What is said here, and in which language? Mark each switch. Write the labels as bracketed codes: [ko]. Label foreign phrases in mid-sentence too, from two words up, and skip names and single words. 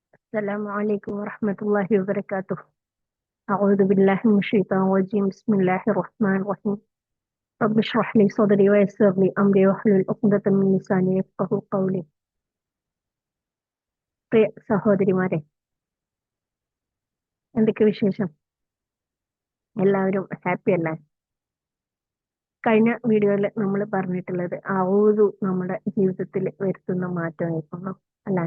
[ar] السلام عليكم ورحمة الله وبركاته. أعوذ بالله من الشيطان الرجيم. بسم الله الرحمن الرحيم. رب اشرح لي صدري ويسر لي أمري واحلل عقدة من لساني يفقهوا قولي. [ml] പ്രിയ സഹോദരിമാരെ, എന്തൊക്കെ വിശേഷം? എല്ലാവരും ഹാപ്പി അല്ലേ? കഴിഞ്ഞ വീഡിയോയിൽ നമ്മൾ പറഞ്ഞിട്ടുള്ളത് ഔദു നമ്മുടെ ജീവിതത്തിൽ വരുത്തുന്ന മാറ്റമായിരുന്നു അല്ലേ?